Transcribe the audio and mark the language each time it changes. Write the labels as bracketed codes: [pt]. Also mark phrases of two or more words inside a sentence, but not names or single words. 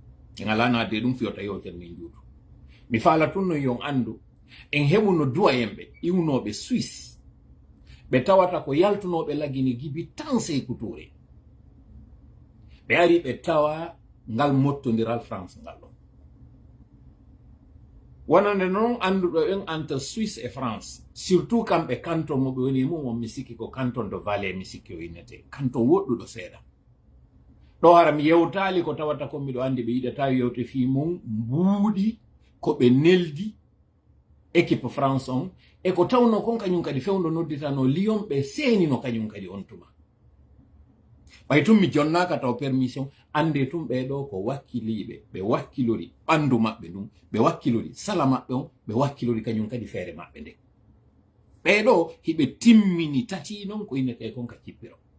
[ff] ngalana de dum fiota yewtere min juutu mi faala tun no yon andu en hebu no duwayembe iwnobe Swiss be tawata ko yaltunobe lagini gibi tan sey kuture be ari be tawa ngal mottondiral France ngal ɗon wonande noon anduɗo en [fr] entre Suisse et France [ff] surtout kamɓe canton mo ɓe woni mum on mi sikki ko canton de Valais mi sikki o innete canton woɗɗuɗo seeɗa ɗo hara mi yewtali ko tawata ko miɗo andi ɓe yiɗata yewte fi mum mbuuɗi ko ɓe neldi équipe France on e ko tawno kon kañum kadi fewndo nodditano Lyon ɓe seenino kañum kadi on tuma ɓay tum mi jonnaka taw permission ande tum ɓeɗo ko wakkiliɓe ɓe wakkilori ɓandu maɓɓe ɗum ɓe wakkilori sala maɓɓe on ɓe wakkilori kañum kadi feere maɓɓe nde ɓeɗo hiɓe timmini tati noon ko innete kon ka cippiro